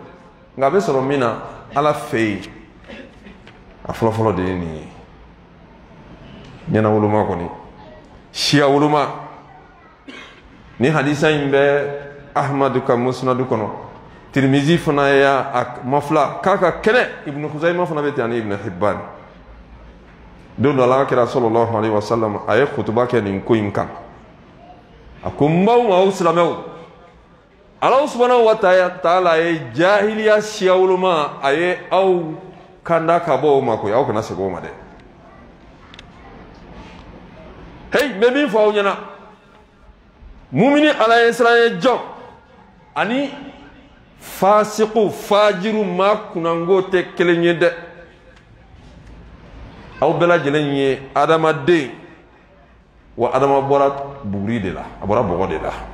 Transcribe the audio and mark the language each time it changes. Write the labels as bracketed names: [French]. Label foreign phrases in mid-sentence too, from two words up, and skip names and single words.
[Bambara] nka a bɛ sɔrɔ min na Ala fɛ yen a fɔlɔfɔlɔ de ye nin ye ɲɛnawoloma kɔni siya woloma ni hadisa in bɛ Ahmadu ka musnadu kɔnɔ Tirmizi fana y'a mafila k'a ka kɛnɛ Ibn Khuzayma fana bɛ ten ani Ibn Hibban don dɔ la kira [Arabic] صلى الله عليه وسلم [Bambara] a ye khutuba kɛ nin ko in kan a ko n b'aw ma aw silamɛw Ala [Arabic] سبحانه وتعالى [Bambara] ye jahiliya siya woloma a ye aw kanda ka bɔ o ma koyi aw kana segin o ma dɛ hey n bɛ min fɔ aw ɲɛna mumini Ala ye siran ye jɔn ani fasiku fajiru maa kunango tɛ kelen ye dɛ aw bɛɛ lajɛlen ye adamaden wa adama bɔra buguri de la a bɔra bɔgɔ de la